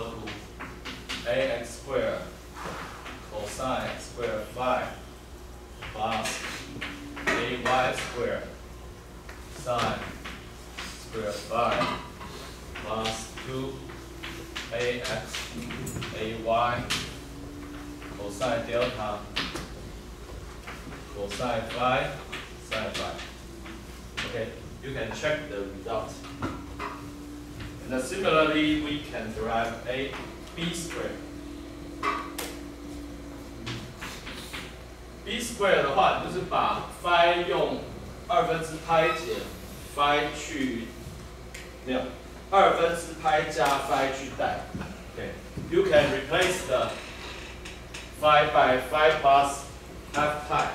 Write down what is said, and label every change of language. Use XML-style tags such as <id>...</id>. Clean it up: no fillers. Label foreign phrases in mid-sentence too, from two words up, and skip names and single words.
<en>to ax squared cosine squared phi plus ay squared sine squared phi plus 2ax ay cosine delta cosine phi sine phi. Okay, you can check the result. And similarly, we can derive a b squared. b squared</en> <zh>的话，你就是把 phi 用2/π减 phi 去，没有2/π加 phi 去代。</zh> <en>Okay, you can replace the 5 by 5 plus half pi.</en>